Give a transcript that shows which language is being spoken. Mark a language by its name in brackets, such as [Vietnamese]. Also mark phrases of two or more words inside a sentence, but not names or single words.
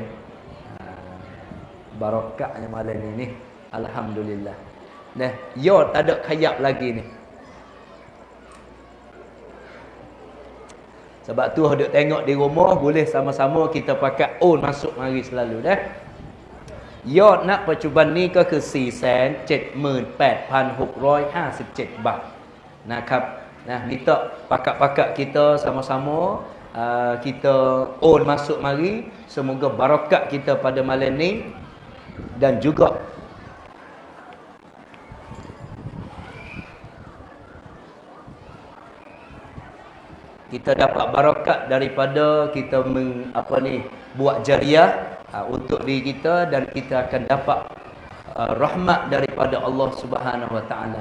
[Malay] Barakahnya malam ni. Alhamdulillah. Nah, yo tak ada khayak lagi ni. Sebab tu duk tengok di rumah, boleh sama-sama kita pakai masuk mari selalu dah. [Thai] ยอดณปัจจุบันนี้ก็คือ 478,657 บาทนะครับนะ [Malay] minta pakak-pakak kita sama-sama kita masuk mari, semoga barakat kita pada malam ni dan juga kita dapat barakat daripada kita buat jariah untuk diri kita, dan kita akan dapat rahmat daripada Allah [Arabic] سبحانه وتعالى.